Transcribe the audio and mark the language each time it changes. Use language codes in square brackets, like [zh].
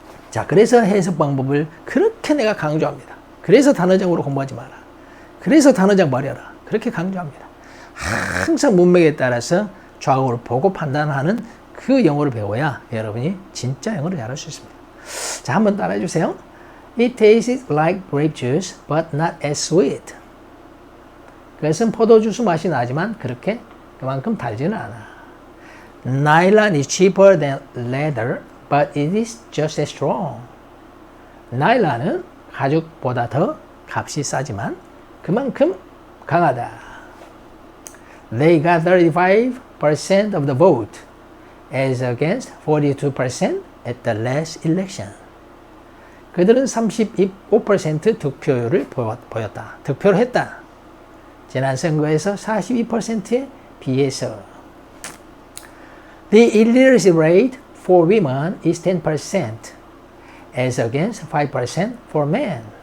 [ko] 자, 그래서 해석 방법을 그렇게 내가 강조합니다. 그래서 단어장으로 공부하지 마라. 그래서 단어장 버려라. 그렇게 강조합니다. 항상 문맥에 따라서 좌우를 보고 판단하는 그 영어를 배워야 여러분이 진짜 영어를 잘할 수 있습니다. 자, 한번 따라해 주세요. [en] It tastes like grape juice, but not as sweet. [ko] 그것은 포도주스 맛이 나지만 그만큼 달지는 않아. [en] Nylon is cheaper than leather, but it is just as strong. [ko] 나일란은 가죽보다 더 값이 싸지만 그만큼 강하다. [en] They got 35% of the vote, as against 42% at the last election. [ko] 그들은 35% 득표율을 보였다. 득표를 했다. 지난 선거에서 42%에 비해서. [en] The illiteracy rate for women is 10%, as against 5% for men.